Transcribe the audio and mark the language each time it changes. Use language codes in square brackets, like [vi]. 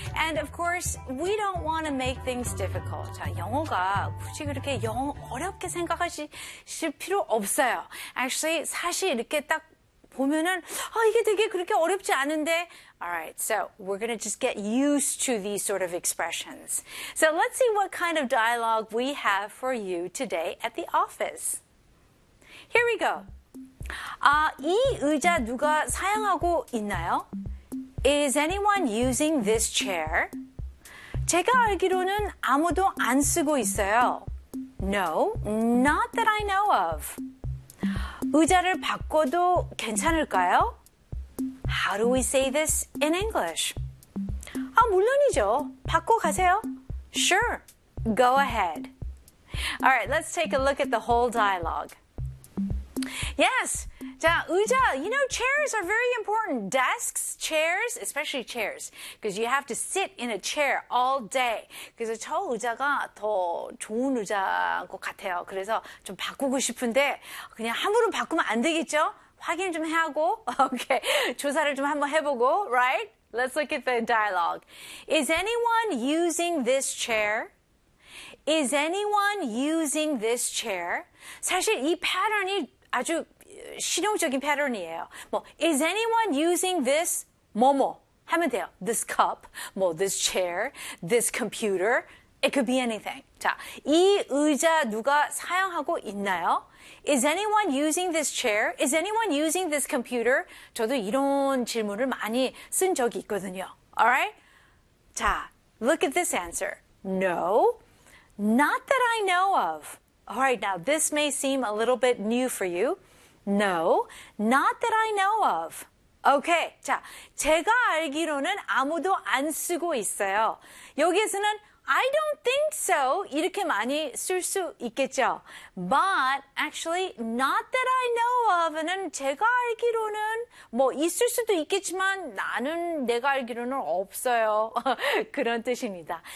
[en] And of course, we don't want to make things difficult. [ko] 자, 영어가 굳이 그렇게 영어 어렵게 생각하실 필요 없어요. Actually, 사실 이렇게 딱 보면은 아 이게 되게 그렇게 어렵지 않은데. [en] Alright, so we're gonna just get used to these sort of expressions. So let's see what kind of dialogue we have for you today at the office. Here we go. [ko] 아, 이 의자 누가 사용하고 있나요? [en] Is anyone using this chair? [ko] 제가 알기로는 아무도 안 쓰고 있어요. [en] No, not that I know of. [ko] 의자를 바꿔도 괜찮을까요? [en] How do we say this in English? [ko] 아, 물론이죠. 바꿔 가세요. [en] Sure. Go ahead. All right, let's take a look at the whole dialogue. Yes. [ko] 자, 의자. [en] You know, chairs are very important. Desks, chairs, especially chairs. Because you have to sit in a chair all day. [ko] 그래서 저 의자가 더 좋은 의자인 것 같아요. 그래서 좀 바꾸고 싶은데 그냥 함부로 바꾸면 안 되겠죠? 확인 좀 하고, okay. 조사를 좀 한번 해보고, right? [en] Let's look at the dialogue. Is anyone using this chair? Is anyone using this chair? [ko] 사실 이 패턴이 아주 실용적인 패턴이에요. 뭐, [en] is anyone using this? [ko] 뭐뭐 하면 돼요. [en] This cup, 뭐, this chair, this computer. It could be anything. [ko] 자, 이 의자 누가 사용하고 있나요? [en] Is anyone using this chair? Is anyone using this computer? [ko] 저도 이런 질문을 많이 쓴 적이 있거든요. [en] All right? 자, look at this answer. No, not that I know of. All right, now this may seem a little bit new for you. No, not that I know of. [ko] Okay, 자, 제가 알기로는 아무도 안 쓰고 있어요. 여기에서는 [en] I don't think so. [ko] 이렇게 많이 쓸 수 있겠죠. [en] But actually, not that I know of [ko] 는 제가 알기로는 뭐 있을 수도 있겠지만 나는 내가 알기로는 없어요. 그런 뜻입니다.